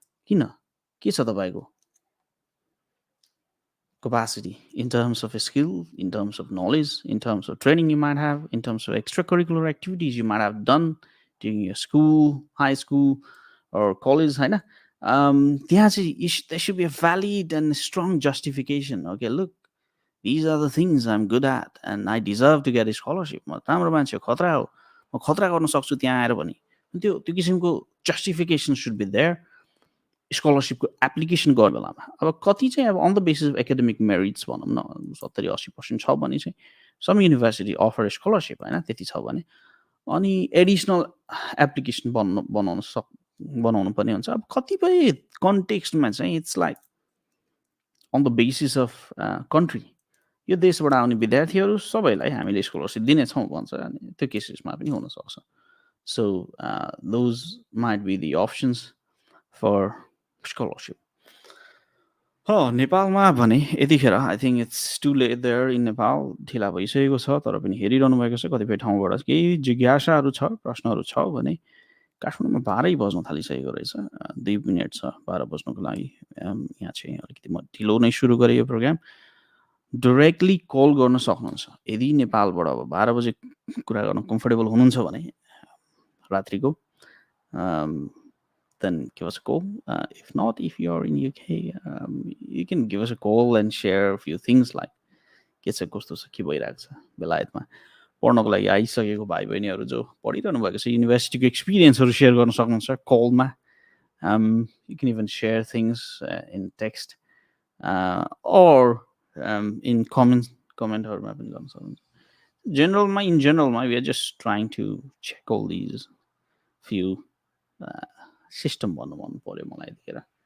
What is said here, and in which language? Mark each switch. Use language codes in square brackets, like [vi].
[ne] किन, के छ तपाईँको [en] capacity in terms of a skill, in terms of knowledge, in terms of training you might have, in terms of extracurricular activities you might have done during your school, high school or college, [ne] हैन. [en] There should be a valid and strong justification. Okay, look, these are the things I'm good at and I deserve to get a scholarship. [ne] म राम्रो मान्छे खतरा हो, म खतरा गर्न सक्छु त्यहाँ आएर पनि. त्यो किसिमको [en] justification should be there. [ne] स्कलरसिपको application गर्ने बेलामा अब कति चाहिँ अब [en] on the basis of academic merits [ne] भनौँ न 70-80% छ भने चाहिँ [en] some university offer scholarship [ne] होइन. त्यति छ भने अनि एडिसनल एप्लिकेसन बनाउनु पर्ने हुन्छ. अब कतिपय कन्टेक्स्टमा चाहिँ [en] It's like on the basis of country. [ne] यो देशबाट आउने विद्यार्थीहरू सबैलाई हामीले स्कलरसिप दिनेछौँ भन्छ. अनि त्यो केसेसमा पनि हुनसक्छ. [en] So those might be the options for scholarship. [ne] नेपालमा भने यतिखेर [en] I think it's too late there in Nepal. [ne] ढिला भइसकेको छ तर पनि हेरिरहनु भएको छ. कतिपय ठाउँबाट केही जिज्ञासाहरू छ, प्रश्नहरू छ भने काठमाडौँमा 12 बज्न थालिसकेको रहेछ. 2 मिनट छ 12 बज्नको लागि. यहाँ चाहिँ अलिकति म ढिलो नै सुरु गरेँ यो प्रोग्राम. डाइरेक्टली कल गर्न सक्नुहुन्छ यदि नेपालबाट अब 12 बजे कुरा गर्न कम्फर्टेबल हुनुहुन्छ भने रात्रिको. [en] Then give us a call. If not, if you're in UK, you can give us a call and share a few things like [ne] के छ कस्तो छ के भइरहेको छ बेलायतमा पढ्नको लागि आइसकेको भाइ बहिनीहरू जो पढिरहनु भएको छ युनिभर्सिटीको एक्सपिरियन्सहरू सेयर गर्न सक्नुहुन्छ कलमा. [en] You can even share things in text or in commentहरूमा [ne] पनि गर्न सक्नुहुन्छ. [en] In generalमा we are just trying to check all these few [ne] system भन्नु मन पर्यो मलाई यतिखेर.